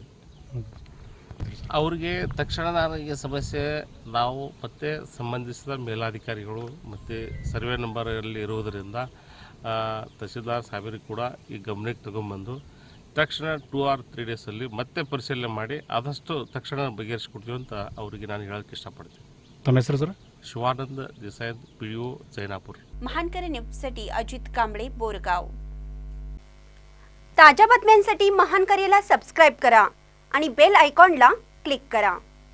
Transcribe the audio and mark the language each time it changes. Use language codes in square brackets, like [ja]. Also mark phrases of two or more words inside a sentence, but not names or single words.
[kn] ಅವ್ರಿಗೆ ತಕ್ಷಣ ಈ ಸಮಸ್ಯೆ ನಾವು ಮತ್ತೆ ಸಂಬಂಧಿಸಿದ ಮೇಲಾಧಿಕಾರಿಗಳು ಮತ್ತು ಸರ್ವೆ ನಂಬರಲ್ಲಿ ಇರುವುದರಿಂದ ತಹಸೀಲ್ದಾರ್ ಸಾಹೇಬರಿಗೆ ಕೂಡ ಈ ಗಮನಕ್ಕೆ ತಗೊಂಡ್ಬಂದು ತಕ್ಷಣ 2 or 3 ಡೇಸಲ್ಲಿ ಮತ್ತೆ ಪರಿಶೀಲನೆ ಮಾಡಿ ಆದಷ್ಟು ತಕ್ಷಣ ಬಗೆಹರಿಸಿಕೊಡ್ತೀವಿ ಅಂತ ಅವರಿಗೆ ನಾನು ಹೇಳಕ್ಕೆ ಇಷ್ಟಪಡ್ತೀನಿ। ತಮ್ಮ ಹೆಸರು ಸರ್? ಶಿವಾನಂದ ದೇಸಾಯಿ, PDO जैनापूर। [mr] महानकरी न्यूजसाठी अजित कांबळे, बोरगाव। ताज्या बातम्यांसाठी महानकरीला सबस्क्राइब करा आणि [en] bell iconला [mr] क्लिक करा।